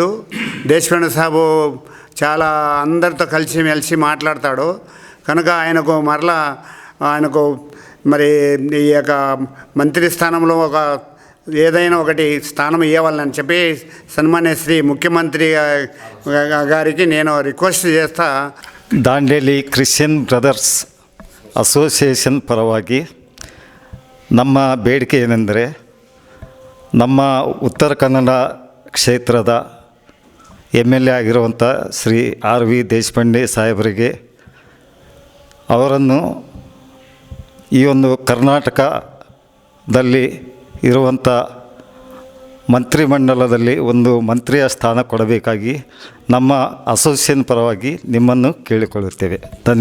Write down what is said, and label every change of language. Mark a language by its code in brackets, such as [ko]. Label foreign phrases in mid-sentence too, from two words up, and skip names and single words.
[te] దేశపాండే సాబు చాలా అందరితో కలిసిమెలిసి మాట్లాడతాడు. కనుక ఆయనకు మరి ఈ యొక్క మంత్రి స్థానంలో ఏదైనా ఒకటి స్థానం ఇవ్వాలని చెప్పి సన్మాన్య శ్రీ ముఖ్యమంత్రి గారికి నేను రిక్వెస్ట్ చేస్తా. [kn] ದಾಂಡೇಲಿ ಕ್ರಿಶ್ಚಿಯನ್ ಬ್ರದರ್ಸ್ ಅಸೋಸಿಯೇಷನ್ ಪರವಾಗಿ ನಮ್ಮ ಬೇಡಿಕೆ ಏನೆಂದರೆ, ನಮ್ಮ ಉತ್ತರ ಕನ್ನಡ ಕ್ಷೇತ್ರದ MLA ಆಗಿರುವಂಥ ಶ್ರೀ ಆರ್ ವಿ ದೇಶಪಾಂಡೆ ಸಾಹೇಬರಿಗೆ ಅವರನ್ನು ಈ ಒಂದು ಕರ್ನಾಟಕದಲ್ಲಿ ಇರುವಂಥ ಮಂತ್ರಿಮಂಡಲದಲ್ಲಿ ಒಂದು ಮಂತ್ರಿಯ ಸ್ಥಾನ ಕೊಡಬೇಕಾಗಿ ನಮ್ಮ ಅಸೋಸಿಯೇಷನ್ ಪರವಾಗಿ ನಿಮ್ಮನ್ನು ಕೇಳಿಕೊಳ್ಳುತ್ತೇವೆ.